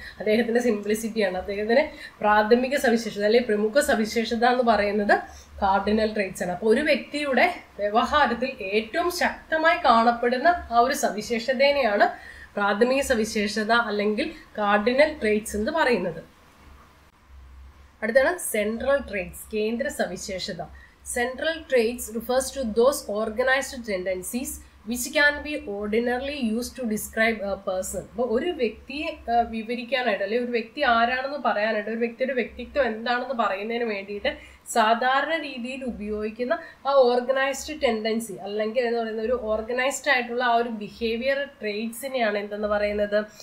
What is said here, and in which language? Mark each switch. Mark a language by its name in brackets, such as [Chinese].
[Malayalam] അദ്ദേഹത്തിന്റെ സിംപ്ലിസിറ്റിയാണ്. അദ്ദേഹത്തിന്റെ പ്രാഥമിക സവിശേഷത അല്ലെങ്കിൽ പ്രമുഖ സവിശേഷത എന്ന് പറയുന്നത് കാർഡിനൽ ട്രേറ്റ്സ് ആണ്. അപ്പോൾ ഒരു വ്യക്തിയുടെ വ്യവഹാരത്തിൽ ഏറ്റവും ശക്തമായി കാണപ്പെടുന്ന ആ ഒരു സവിശേഷതേനെയാണ് പ്രാഥമിക സവിശേഷത അല്ലെങ്കിൽ കാർഡിനൽ ട്രേറ്റ്സ് എന്ന് പറയുന്നത്. അടുത്താണ് സെൻട്രൽ ട്രേറ്റ്സ്, കേന്ദ്ര സവിശേഷത. [English] Central traits refers to those organized tendencies which can be ordinarily used to describe a person. [Malayalam] അപ്പോൾ ഒരു വ്യക്തിയെ വിവരിക്കാനായിട്ട് അല്ലെങ്കിൽ ഒരു വ്യക്തി ആരാണെന്ന് പറയാനായിട്ട്, ഒരു വ്യക്തിയുടെ വ്യക്തിത്വം എന്താണെന്ന് പറയുന്നതിന് വേണ്ടിയിട്ട് സാധാരണ രീതിയിൽ ഉപയോഗിക്കുന്ന ആ ഓർഗനൈസ്ഡ് ടെൻഡൻസി അല്ലെങ്കിൽ എന്ന് പറയുന്ന ഒരു ഓർഗനൈസ്ഡ് ആയിട്ടുള്ള ആ ഒരു ബിഹേവിയർ ട്രേറ്റ്സിനെയാണ് എന്തെന്ന് പറയുന്നത്?